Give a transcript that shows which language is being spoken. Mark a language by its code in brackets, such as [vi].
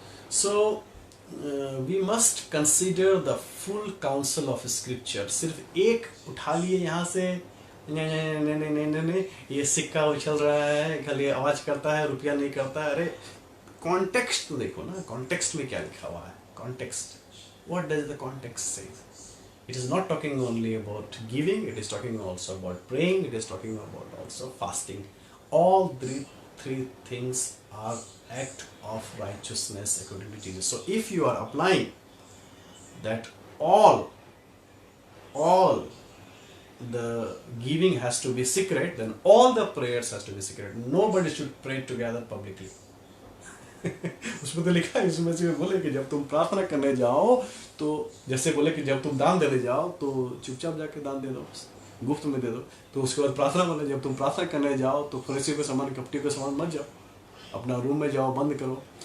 [en] So we must consider the full counsel of scripture. [hi] सिर्फ एक उठा लिए यहाँ से, नहीं, ये सिक्का उछल रहा है, खाली आवाज करता है, रुपया नहीं करता है। अरे कॉन्टेक्स्ट तो देखो ना, कॉन्टेक्स्ट में क्या लिखा हुआ है। [en] Context. What does the context say? It is not talking only about giving, it is talking also about praying, it is talking about also fasting. All three things are act of righteousness according to Jesus. So if you are applying that all the giving has to be secret, then all the prayers has to be secret. Nobody should pray together publicly. [hi] उसमें तो लिखा है, इसमें से बोले कि जब तुम प्रार्थना करने जाओ तो, जैसे बोले कि जब तुम दान देने जाओ तो चुपचाप जाके दान दे दो, गुफ्त में दे दो। तो उसके बाद प्रार्थना बोले जब तुम प्रार्थना करने जाओ तो फरीसी के समान, कपटी के समान मत जाओ, अपना रूम में जाओ, बंद करो।